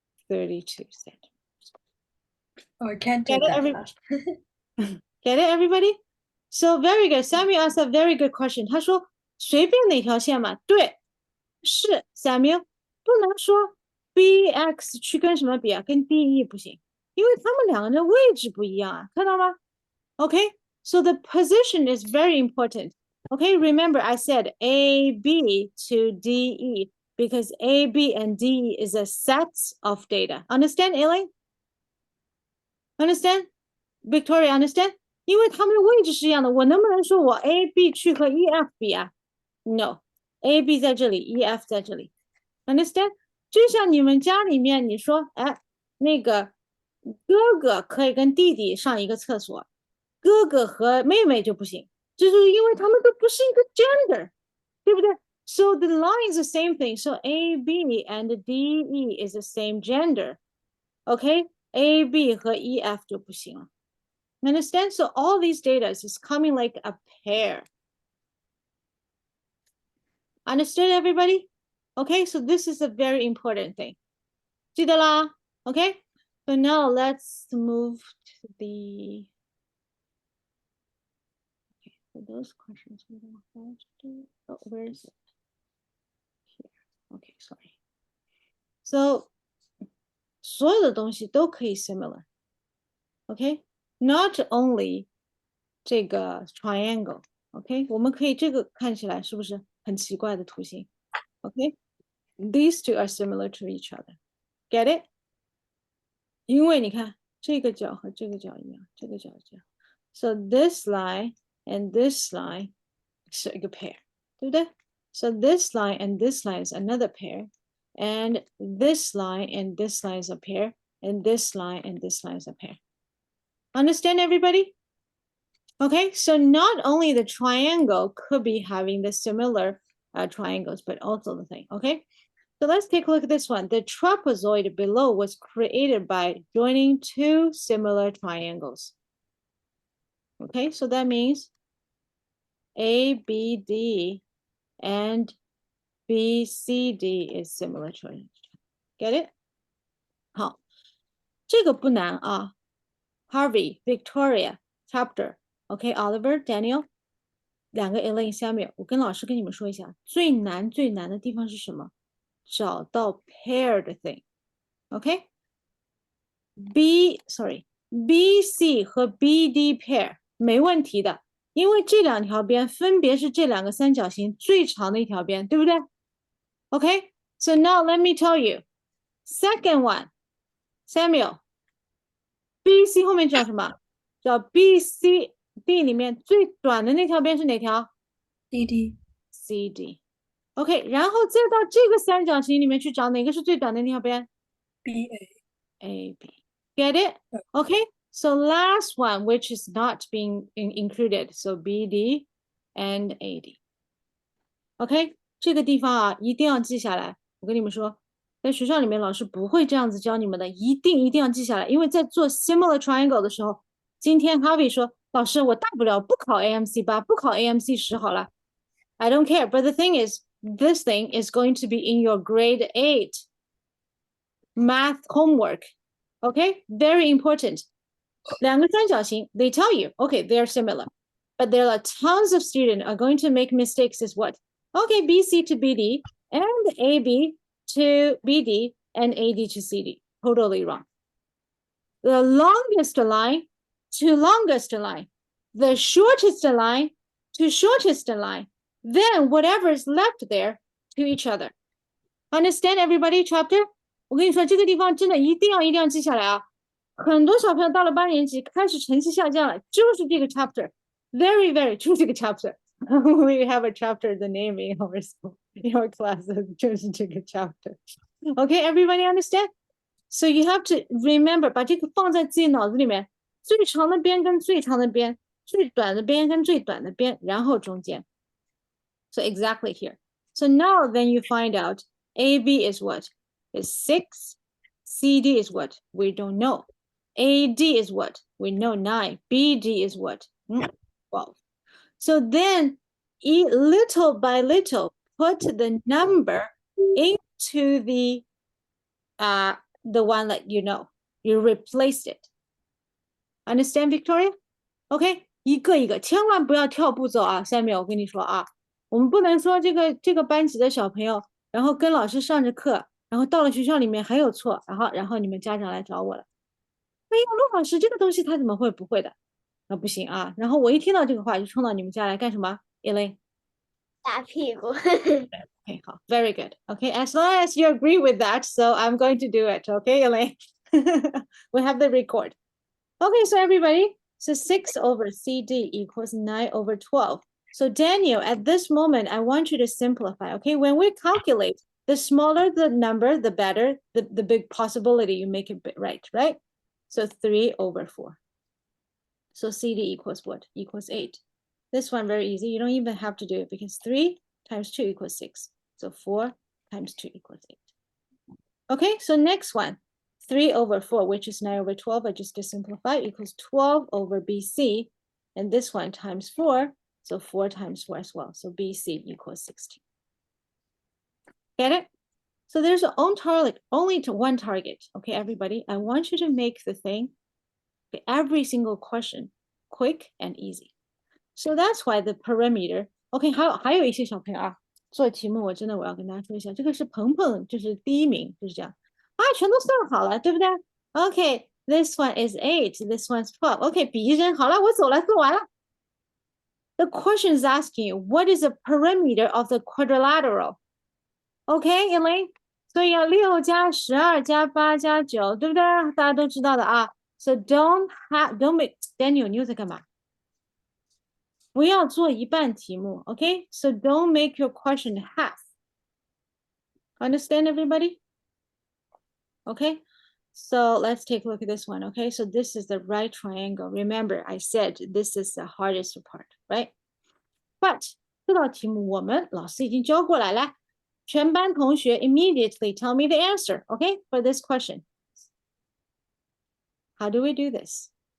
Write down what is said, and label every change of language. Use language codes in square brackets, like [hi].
[en] $32 centimeters. Oh, I can't do Get it, that fast. Get it, everybody? So very good. Samuel asked a very good question. [zh] 他说随便哪条线嘛，对，是 Samuel 不能说 BX 去跟什么比啊？跟 DE 不行，因为他们两个人的位置不一样啊，看到吗 ？ [en] Okay, so the position is very important. Okay, remember I said AB to DE because AB and DE is a set of data. Understand, Elaine? Understand? Victoria, understand? [zh] 因为它们的位置是一样的，我能不能说我 AB 去和 EF 比啊 ？ [en] No， [zh] AB 在这里 ，EF 在这里。 [en] Understand？ [zh] 就像你们家里面，你说，哎，那个哥哥可以跟弟弟上一个厕所，哥哥和妹妹就不行，就是因为他们都不是一个 gender，对不对？ [en] So the line is the same thing. So AB and DE is the same gender. [zh] Okay, AB 和 EF 就不行了。 [en] Understand? So all these data is coming like a pair. Understood, everybody? Okay, so this is a very important thing. [zh] 记得啦? [en] Okay, so now let's move to the. Okay, so those questions we don't have to do. Oh, where is it? Here. Okay, sorry. [zh] So 所有的东西都可以 similar. [en] Okay, not only [zh] 这个 [en] triangle. [zh] Okay, 我们可以这个看起来是不是很奇怪的图形 ？ [en] Okay, these two are similar to each other. Get it? [zh] 因为你看这个角和这个角一样，这个角这样。 [en] So this line and this line [zh] 是一个 [en] pair， [zh] 对不对 [en] So this line and this line is another pair. And this line and this line is a pair. And this line and this line is a pair. Understand, everybody? Okay, so not only the triangle could be having the similar triangles, but also the thing, okay? So let's take a look at this one. The trapezoid below was created by joining two similar triangles. Okay, so that means ABD and BCD is similar triangle. Get it? [zh] 好，这个不难啊。 [en] Harvey, Victoria, Chapter. Okay, Oliver, Daniel. [zh] 两个 Elaine 下面，我跟老师跟你们说一下，最难的地方是什么？找到 [en] paired thing. Okay? [zh] BC 和 BD pair 没问题的，因为这两条边分别是这两个三角形最长的一条边，对不对？ [en] Okay? So now let me tell you. Second one, Samuel. [zh] BC 后面找什么？找 BCD 里面最短的那条边是哪条？ DD [en] CD. [zh] OK, 然后再到这个三角形里面去找哪个是最短的那条边？ [en] BA AB. Get it? Okay, so last one, which is not being included. So BD and AD. [zh] OK, 这个地方啊，一定要记下来。我跟你们说，在学校里面老师不会这样子教你们的，一定要记下来。因为在做 similar triangle 的时候，今天 Harvey 说，老师我大不了不考 AMC 8，不考 AMC 10好了。 [en] I don't care, but the thing is, this thing is going to be in your grade 8 math homework. Okay, very important. [zh] 两个三角形 [en] they tell you, okay, they're similar. But there are tons of students are going to make mistakes as what? Okay, BC to BD and AB to BD and AD to CD. Totally wrong. The longest line to longest line. The shortest line to shortest line. Then whatever is left there to each other. Understand, everybody, chapter? [zh] 我跟你说，这个地方真的一定要记下来啊！很多小朋友到了8年级开始成绩下降了，就是这个 chapter。 [en] Very, very [zh] 就是这个 [en] chapter. We have a chapter, the name in our school, in our class, 就是这个 chapter. Okay, everybody understand? So you have to remember, [zh] 把这个放在自己脑子里面，最长的边跟最长的边，最短的边跟最短的边，然后中间。 [en] So exactly here. So now then you find out AB is what? Is 6. CD is what? We don't know. AD is what? We know 9. BD is what? 12. So then, little by little, put the number into the one that you know. You replaced it. Understand, Victoria? [zh] Okay, 一个一个，千万不要跳步走啊！Samuel，我跟你说啊，我们不能说这个班级的小朋友，然后跟老师上着课，然后到了学校里面还有错，然后你们家长来找我了。哎呀，陆老师，这个东西他怎么会不会的？那不行啊！然后我一听到这个话，就冲到你们家来干什么 ？Elaine，打屁股。 [en] Okay, 好 very good. Okay, as long as you agree with that, so I'm going to do it. Okay, Elaine, we have the record. Okay, so everybody, so 6 over CD equals 9 over 12. So Daniel, at this moment, I want you to simplify. Okay, when we calculate, the smaller the number, the better, the big possibility you make it right? So 3 over 4. So CD equals what? Equals 8. This one very easy. You don't even have to do it because 3 times 2 equals 6. So 4 times 2 equals 8. Okay, so next one. 3 over 4, which is 9 over 12. I just to simplify, equals 12 over BC. And this one times 4. So 4 times 4 as well. So BC equals 16. Get it? So there's an own target, only to one target. Okay, everybody, I want you to make the thing, every single question, quick and easy. So that's why the perimeter. [zh] Okay, 还有一些小朋友啊，做题目我要跟大家说一下，这个是鹏鹏，就是第一名，就是这样啊，全都算好了，对不对 ？ [en] Okay, this one is 8, this one's 12. [zh] Okay, 笔一扔，好了，我走了，做完了。 [en] The question is asking you, what is the perimeter of the quadrilateral? Okay, Elaine? [zh] 所以要6加12加8加9，对不对？大家都知道的啊。 [en] So don't make Daniel， [zh] 你又在干嘛不要做一半题目 [en] okay so don't make your question half understand everybody okay so let's take a look at this one okay so this is the right triangle remember I said this is the hardest part right but [zh] 这道题目我们老师已经教过来了全班同学 [en] immediately tell me the answer okay for this question how do we do this